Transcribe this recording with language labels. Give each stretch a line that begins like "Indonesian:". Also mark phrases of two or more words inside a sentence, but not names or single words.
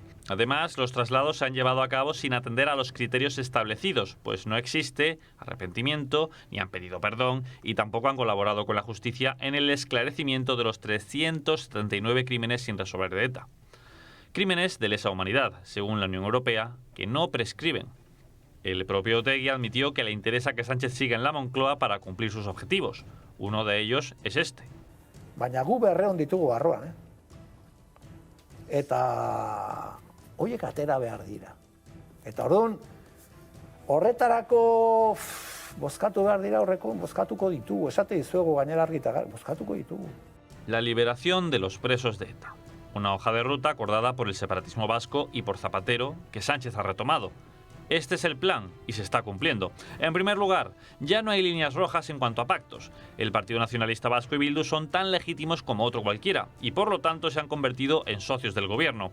Spanish: Además, los traslados se han llevado a cabo sin atender a los criterios establecidos, pues no existe arrepentimiento, ni han pedido perdón y tampoco han colaborado con la justicia en el esclarecimiento de los 379 crímenes sin resolver de ETA. Crímenes de lesa humanidad, según la Unión Europea, que no prescriben. El propio Otegi admitió que le interesa que Sánchez siga en la Moncloa para cumplir sus objetivos. Uno de ellos es este.
Basque: Baina gu berreon ditugu barruan, Eta horiek atera behar dira. Eta orduan, horretarako bozkatu behar dira, bozkatuko ditugu. Esate dizuegu gainera argita, bozkatuko ditugu.
Spanish: La liberación de los presos de ETA. Una hoja de ruta acordada por el separatismo vasco y por Zapatero, que Sánchez ha retomado. Este es el plan y se está cumpliendo. En primer lugar, ya no hay líneas rojas en cuanto a pactos. El Partido Nacionalista Vasco y Bildu son tan legítimos como otro cualquiera y por lo tanto se han convertido en socios del gobierno.